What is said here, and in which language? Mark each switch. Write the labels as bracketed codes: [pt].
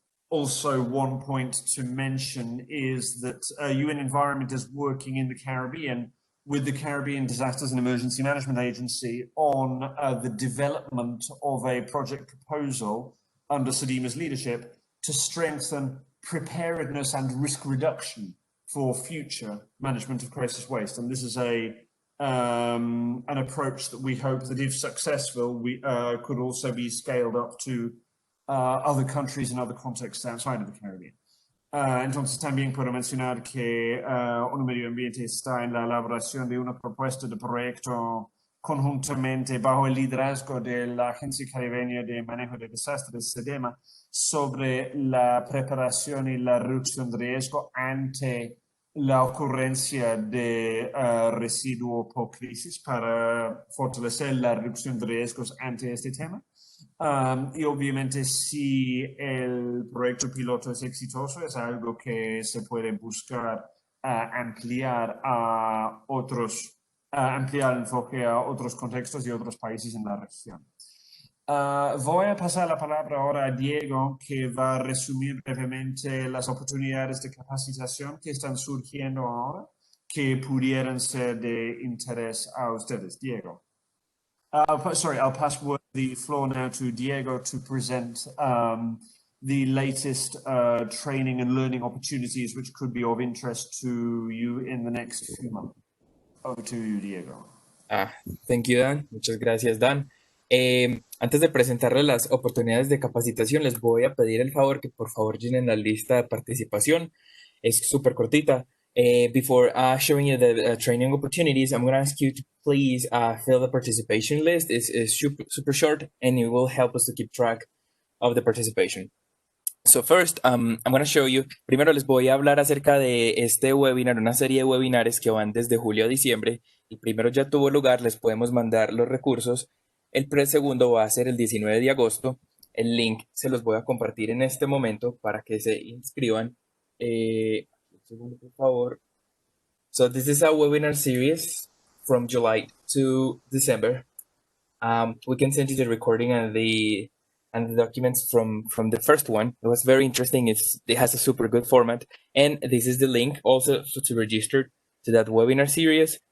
[en] Also, one point to mention is that UN Environment is working in the Caribbean with the Caribbean Disasters and Emergency Management Agency on the development of a project proposal under SEDIMA's leadership to strengthen preparedness and risk reduction for future management of crisis waste. And this is an approach that we hope that, if successful, we could also be scaled up to other countries and other contexts outside of the Caribbean. [es] Entonces también puedo mencionar que ONU Medio Ambiente está en la elaboración de una propuesta de proyecto conjuntamente bajo el liderazgo de la Agencia Caribeña de Manejo de Desastres, SEDEMA, sobre la preparación y la reducción de riesgo ante la ocurrencia de residuo por crisis para fortalecer la reducción de riesgos ante este tema. Y obviamente, si el proyecto piloto es exitoso, es algo que se puede buscar ampliar a otros, ampliar el enfoque a otros contextos y otros países en la región. Voy a pasar la palabra ahora a Diego, que va a resumir brevemente las oportunidades de capacitación que están surgiendo ahora, que pudieran ser de interés a ustedes. Diego. [en] I'll pass the floor now to Diego to present the latest training and learning opportunities which could be of interest to you in the next few months. Over to you, Diego. Thank you, Dan. [es] Muchas gracias, [en] Dan. [es] Antes de presentarles las oportunidades de capacitación, les voy a pedir el favor que por favor llenen la lista de participación. Es súper cortita. [en] Before showing you the training opportunities, I'm going to ask you to please fill the participation list. It's super short, and it will help us to keep track of the participation. So first, I'm going to show you, [es] primero les voy a hablar acerca de este webinar, una serie de webinares que van desde julio a diciembre. El primero ya tuvo lugar, les podemos mandar los recursos. El segundo va a ser el 19 de agosto. El link se los voy a compartir en este momento para que se inscriban. Un segundo, por favor. [en] So this is a webinar series from July to December. We can send you the recording and the documents from the first one. It was very interesting. It has a super good format. And this is the link also to register to that webinar series.